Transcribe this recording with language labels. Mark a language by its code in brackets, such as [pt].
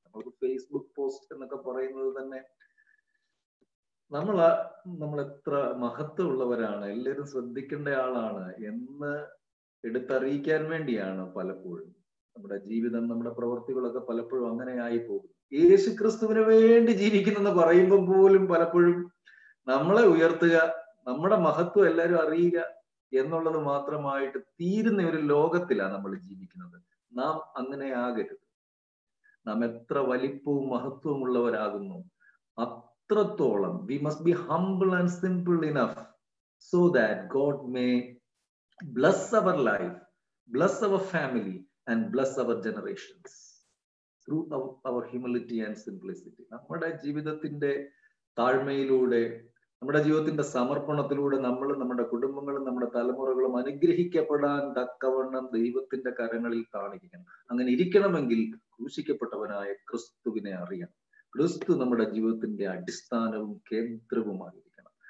[ml] നമുക്ക് Facebook post എന്നൊക്കെ പറയുന്നത് തന്നെ നമ്മൾ എത്ര മഹത്വമുള്ളവരാണ്, എല്ലാവരും ശ്രദ്ധിക്കേണ്ട ആളാണ് എന്ന് എടുത്തറിയിക്കാൻ വേണ്ടിയാണ് പലപ്പോഴും നമ്മുടെ ജീവിതം, നമ്മുടെ പ്രവൃത്തികളൊക്കെ പലപ്പോഴും അങ്ങനെ ആയി പോകും. യേശു ക്രിസ്തുവിന് വേണ്ടി ജീവിക്കുന്നെന്ന് പറയുമ്പോൾ പോലും പലപ്പോഴും നമ്മളെ ഉയർത്തുക, നമ്മുടെ മഹത്വം എല്ലാവരും അറിയുക എന്നുള്ളത് മാത്രമായിട്ട് തീരുന്ന ഒരു ലോകത്തിലാണ് നമ്മൾ ജീവിക്കുന്നത്. നാം അങ്ങനെ ആകരുത്. നാം എത്ര വലിപ്പവും മഹത്വവും ഉള്ളവരാകുന്നു അത്രത്തോളം [en] we must be humble and simple enough so that God may bless our life, bless our family and bless our generations through our humility and simplicity. [ml] നമ്മുടെ ജീവിതത്തിന്റെ താഴ്മയിലൂടെ, നമ്മുടെ ജീവിതത്തിന്റെ സമർപ്പണത്തിലൂടെ നമ്മളും നമ്മുടെ കുടുംബങ്ങളും നമ്മുടെ തലമുറകളും അനുഗ്രഹിക്കപ്പെടാൻ തക്കവണ്ണം ദൈവത്തിന്റെ കരങ്ങളിൽ കാണിക്കണം. അങ്ങനെ ഇരിക്കണമെങ്കിൽ ക്രൂശിക്കപ്പെട്ടവനായ ക്രിസ്തുവിനെ അറിയണം. ക്രിസ്തു നമ്മുടെ ജീവിതത്തിന്റെ അടിസ്ഥാനവും കേന്ദ്രവുമായിരിക്കണം.